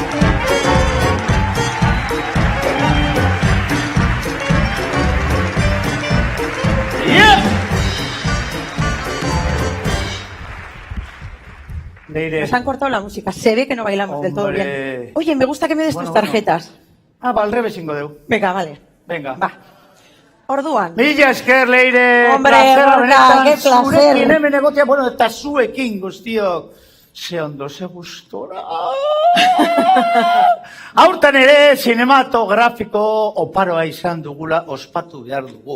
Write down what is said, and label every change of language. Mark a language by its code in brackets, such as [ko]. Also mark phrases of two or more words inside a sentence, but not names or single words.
[es] Nos han cortado la música. Se ve que no bailamos del todo bien. Oye, me gusta que me des tus tarjetas. [eu] Ah, ba, alrebes ingo deu. [es] Venga, vale. Venga. [eu] Va. Orduan. Mila esker, Leire. [es] Hombre, Gorka, qué placer. [eu] Zurekin hemen egotea, bueno, eta zuekin guztiok. Ze ondo, ze gustora. Aurten ere, sinematografiko oparoa izan dugula ospatu behar dugu.